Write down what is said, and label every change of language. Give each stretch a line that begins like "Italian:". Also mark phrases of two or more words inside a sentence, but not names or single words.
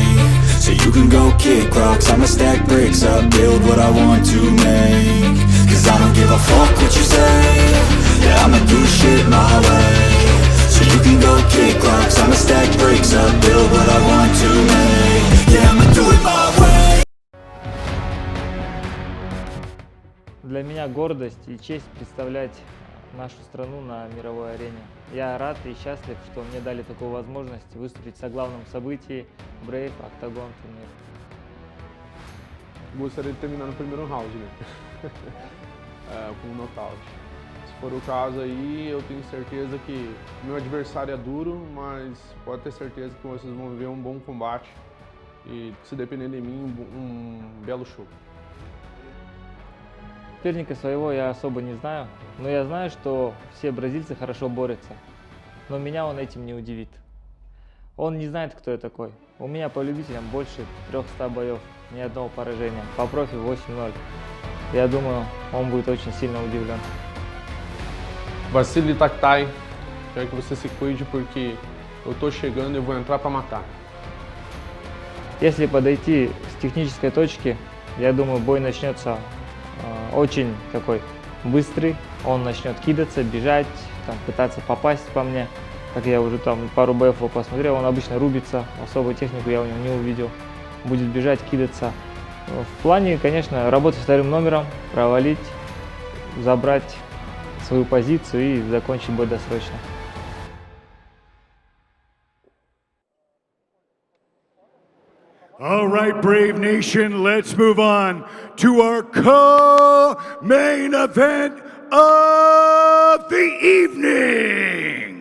English: So you can go kick rocks, I'ma stack bricks up, build what I want to make. Cause I don't give a fuck what you say. Yeah, I'ma do shit my way. So you can go kick rocks, I'ma stack bricks up, build what I want to make. Yeah, I'ma do it my way.
Russian: Для меня гордость и честь представлять нашу страну на мировой арене. Я рад и счастлив, что мне дали такую возможность выступить в соглавном событии Brave OCTAGON турнир.
Portuguese: Gostaria de terminar no primeiro round, né? Com um nocaute. Se for o caso aí, eu tenho certeza que meu adversário é duro, mas pode ter certeza que vocês vão ver um bom combate e, se depender de mim, um belo show.
Russian: Соперника своего я особо не знаю, но я знаю, что все бразильцы хорошо борются. Но меня он этим не удивит. Он не знает, кто я такой. У меня по любителям больше 300 боев, ни одного поражения. По профи 8-0. Я думаю, он будет очень сильно удивлен. Василий Тахтай,
Portuguese: quero que você se cuide porque eu tô chegando e vou entrar para matar.
Russian: Если подойти с технической точки, я думаю, бой начнется очень такой быстрый. Он начнет кидаться, бежать, там, пытаться попасть по мне. Как я уже там пару боев его посмотрел, он обычно рубится, особую технику я у него не увидел. Будет бежать, кидаться. В плане, конечно, работать вторым номером, провалить, забрать свою позицию и закончить бой досрочно.
English: All right, Brave Nation, let's move on to our co-main event of the evening.